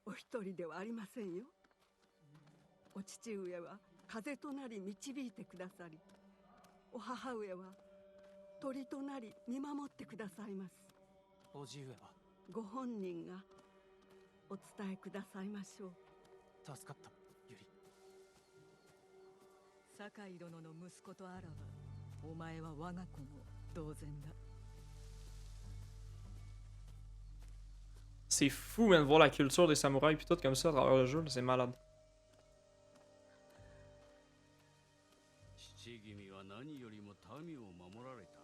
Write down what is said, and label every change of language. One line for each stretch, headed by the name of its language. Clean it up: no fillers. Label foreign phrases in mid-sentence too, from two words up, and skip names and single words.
Japanese: お一人ではありませんよ。お父上は風となり導いてくださり、お母上は鳥となり見守ってくださいます。叔父上はご本人がお伝えくださいましょう。助かった、ユリ。酒井殿の息子とあらば、お前は我が子も同然だ。
French: C'est fou, man, de voir la culture des samouraïs puis tout comme ça à travers le jeu, c'est malade.
Japanese: 父君は何よりも民を守られた。